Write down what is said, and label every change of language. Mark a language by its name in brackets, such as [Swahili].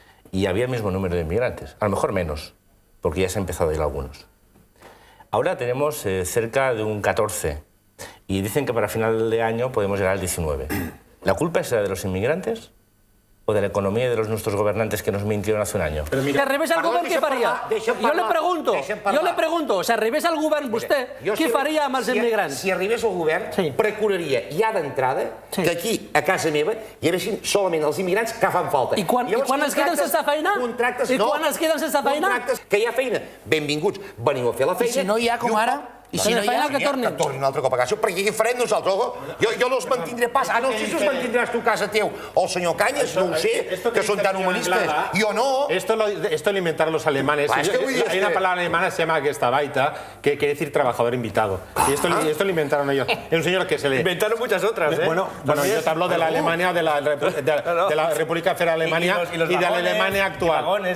[Spanish] Y había el mismo número de inmigrantes, a lo mejor menos, porque ya se han empezado a ir algunos. Ahora tenemos cerca de un 14% y dicen que para final de año podemos llegar al 19%. ¿La culpa es la de los inmigrantes o de la economía de nuestros gobernantes que nos mintieron hace un año? [Catalan] Si arribés al govern, què faria? Jo le pregunto, si arribés al govern vostè, què faria amb els immigrants? Si arribés al govern, procuraria ja d'entrada que aquí, a casa meva, hi haguessin solament els immigrants que fan falta. I quan es queden sense feina? I quan es queden sense feina? Contractes que hi ha feina. Benvinguts, veniu a fer la feina. I si no hi ha, com ara? I si no hi ha, que tornin. Que tornin un altre cop a casa. Perquè què farem nosaltres? Jo no els mantindré pas. No sé si els mantindràs tu a casa teu o el senyor Cañas, no ho sé, que són tan humanistes. Jo no. [Spanish] Esto lo inventaron los alemanes. Hay una palabra alemana que se llama Gestabaita, que quiere decir trabajador invitado. Y esto lo inventaron ellos. Es un señor que se le... Inventaron muchas otras, ¿eh? Bueno, yo te hablo de la Alemania, de la República Federal de Alemania y de la Alemania actual.